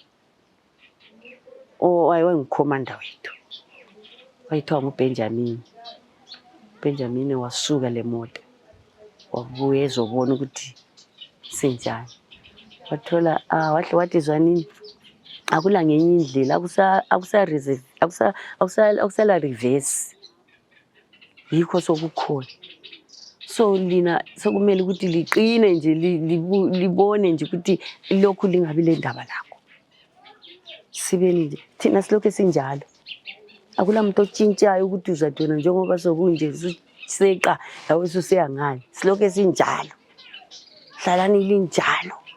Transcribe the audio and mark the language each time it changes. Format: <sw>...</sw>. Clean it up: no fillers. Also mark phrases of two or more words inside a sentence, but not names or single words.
<nd>wayengikhomanda wethu wayithiwa nguBenjamin wasuka le moto wabuye ezobona ukuthi sinjani wathola wathi zwanini akula ngenye indlela akusala reverse yikho sokukhona so lina sokumele ukuthi liqine nje libone nje ukuthi lokhu lingabi le ndaba lakho sibeni nje thina silokho sinjalo akula muntu otshintshayo ukuthi uzathona njengoba sokunje seqa lawe suseyangani silokho sinjalo hlalani linjalo</nd>